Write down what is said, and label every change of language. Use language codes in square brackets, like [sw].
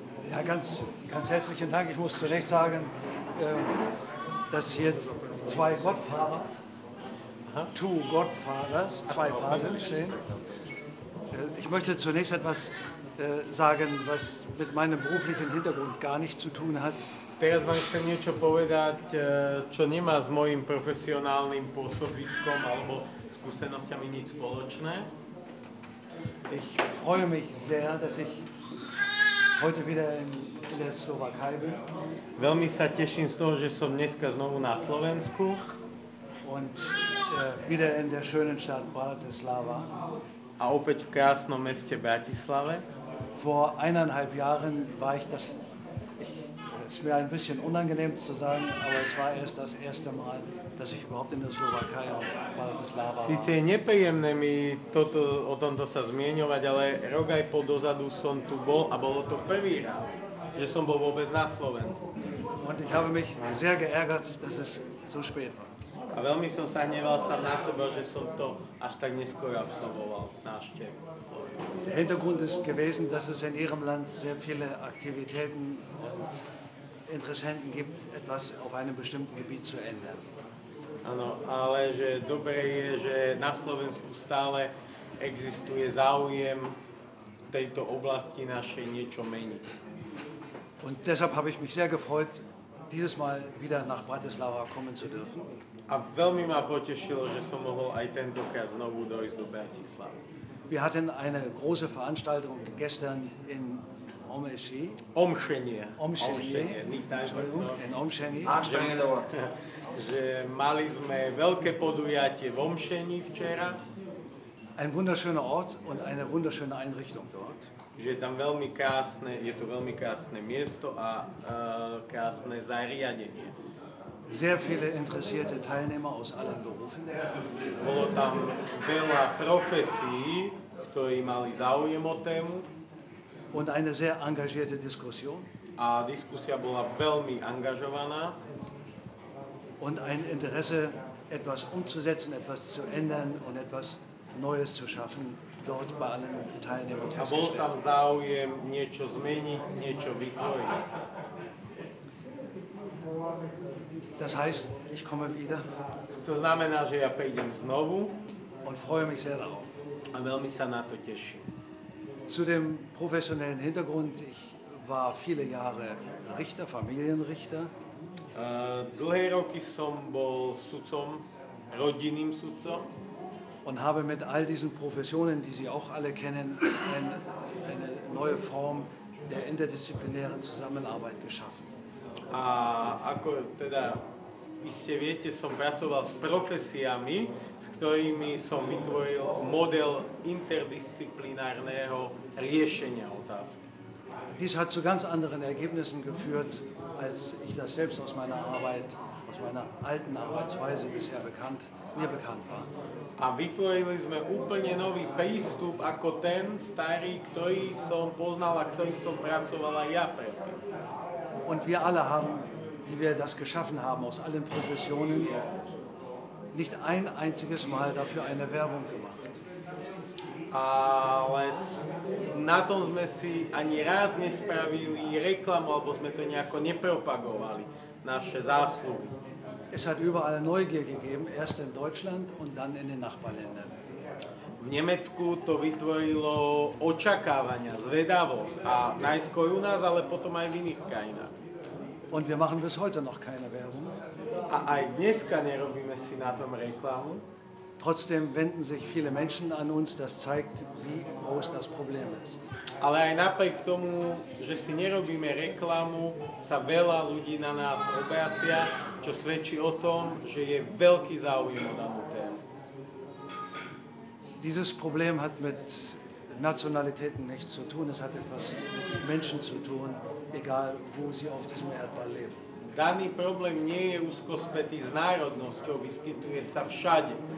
[de] Ja, ganz herzlichen Dank. Ich muss zunächst sagen, dass hier zwei Gottfahrer, [en] two Godfathers, [de] zwei Paten stehen. Ich möchte zunächst etwas sagen, was mit meinem beruflichen Hintergrund gar nichts zu tun hat. [sk] Teraz vám chcem niečo povedať, čo nemá s mojím profesionálnym pôsobiskom alebo skúsenosťami nič spoločné. [de] Ich freue mich sehr, dass ich heute wieder in der Slowakei bin [sk] Veľmi sa teším z toho, že som dneska znovu na Slovensku [de] und wieder in der schönen Stadt Bratislava. [sk] a opäť v krásnom meste Bratislave. [de] Vor 1,5 Jahren war ich das. Es ist mir ein bisschen unangenehm zu sagen, aber es war erst das erste Mal, dass ich überhaupt in der Slowakei und Bratislava war. [sk] Sice je nepríjemné mi o tomto sa zmieňovať, ale rok aj po dozadu som tu bol a bolo to prvý raz, že som bol vôbec na Slovensku. [de] Und ich habe mich sehr geärgert, dass es so spät war. [sk] A veľmi som sa hneval sám na seba, že som to až tak neskôr absolvoval, návštev Slovenska. [de] Der Hintergrund ist gewesen, dass es in Ihrem Land sehr viele Aktivitäten und Interessenten gibt, etwas auf einem bestimmten Gebiet zu ändern. [sk] Áno, ale že dobre je, že na Slovensku stále existuje záujem v tejto oblasti našej niečo meniť. [de] Und deshalb habe ich mich sehr gefreut, dieses Mal wieder nach Bratislava kommen zu dürfen. [sk] A veľmi ma potešilo, že som mohol aj tentokrát znovu dojsť do Bratislavy. [de] Wir hatten eine große Veranstaltung gestern in Omši. Omšenie. Entschuldigung, in Omšení. [sk] Že mali sme veľké podujatie v Omšení včera. [de] Ein wunderschöner Ort und eine wunderschöne Einrichtung dort. [sk] Že je tam veľmi krásne, je to veľmi krásne miesto a krásne zariadenie. [de] sehr viele interessierte Teilnehmer aus allen Berufen. [sk] Bolo tam veľa profesí, ktorí mali záujem o tému [de] Und eine sehr engagierte Diskussion [sk] a diskusia bola veľmi angažovaná [de] und ein Interesse, etwas umzusetzen, etwas zu ändern und etwas Neues zu schaffen, dort bei allen Teilnehmern [sk] a bol tam [de] festgestellt. [sk] záujem niečo zmeniť, niečo vytvoriť. [de] Das heißt, ich komme wieder [sk] To znamená, že ja prídem znovu [de] und freue mich sehr darauf. [sk] a veľmi sa na to teším. [de] Zu dem professionellen Hintergrund, ich war viele Jahre Richter, Familienrichter. [sk] Dlhé roky som bol sudcom, rodinným sudcom [de] Und habe mit all diesen Professionen, die Sie auch alle kennen, eine neue Form der interdisziplinären Zusammenarbeit geschaffen. [sk] a ako teda iste viete, som pracoval s profesiami, s ktorými som vytvoril model interdisciplinárneho riešenia otázky. [de] Dies hat zu ganz anderen Ergebnissen geführt, als ich das selbst aus meiner Arbeit, aus meiner alten Arbeitsweise bisher mir bekannt war. [sk] A vytvorili sme úplne nový prístup ako ten starý, ktorý som poznal a ktorým som pracoval aj ja predtým. [de] Und wir alle haben, die wir das geschaffen haben, aus allen Professionen, nicht ein einziges Mal dafür eine Werbung gemacht. [sk] Ale na tom sme si ani raz nespravili reklamu, alebo sme to nejako nepropagovali, naše zásluhy. [de] Es hat überall Neugier gegeben, erst in Deutschland und dann in den Nachbarländern. [sk] V Nemecku to vytvorilo očakávania, zvedavosť a najskôr u nás, ale potom aj v iných krajinách. [de] Und wir machen bis heute noch keine Werbung. [sk] A aj dneska nerobíme si na tom reklamu, [de] Trotzdem wenden sich viele Menschen an uns. Das zeigt, wie groß das Problem ist. [sk] ale aj napriek tomu, že si nerobíme reklamu, sa veľa ľudí na nás obracia, čo svedčí o tom, že je veľký záujem o danú tému. [de] Dieses Problem hat mit Nationalitäten nichts zu tun. Es hat etwas mit Menschen zu tun, egal wo sie auf diesem Erdball leben. [sk] Daný problém nie je úzko spätý s národnosťou, vyskytuje sa všade.